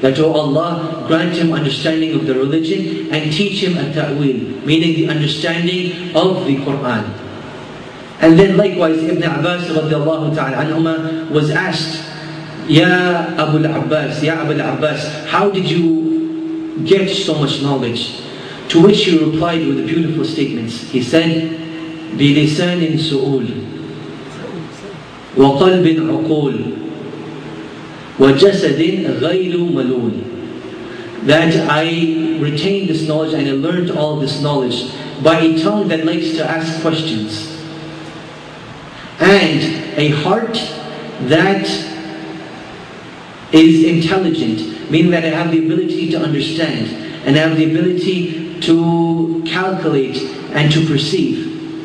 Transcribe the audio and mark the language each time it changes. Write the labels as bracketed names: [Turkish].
[English] That, O Allah, grant him understanding of the religion and teach him at-ta'wil, meaning the understanding of the Quran. And then likewise Ibn Abbas radiallahu ta'ala anhuma was asked, Ya Abu al-Abbas, Ya Abu al-Abbas, how did you get so much knowledge? To which he replied with the beautiful statements. He said, [Arabic] بِلِسَانٍ سُؤُولٍ وَقَلْبٍ عُقُولٍ وَجَسَدٍ غَيْرُ مَلُولٍ. [English] That I retained this knowledge and I learned all this knowledge by a tongue that likes to ask questions, and a heart that is intelligent, meaning that I have the ability to understand and I have the ability to calculate and to perceive.